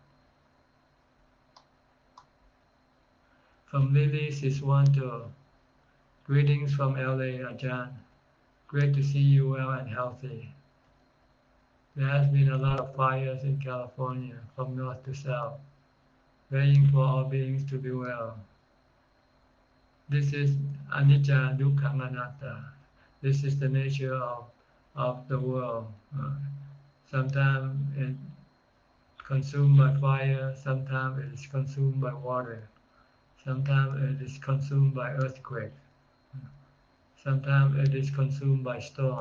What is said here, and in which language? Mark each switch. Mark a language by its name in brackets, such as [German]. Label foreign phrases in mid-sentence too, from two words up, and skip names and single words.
[English] From Lily Siswanto, greetings from LA, Ajahn. Great to see you well and healthy. There has been a lot of fires in California from north to south, praying for all beings to be well. This is [Pali] anicca, dukkha, anatta. [English] This is the nature of the world. Sometimes it's consumed by fire, sometimes it is consumed by water, sometimes it is consumed by earthquake, sometimes it is consumed by storm.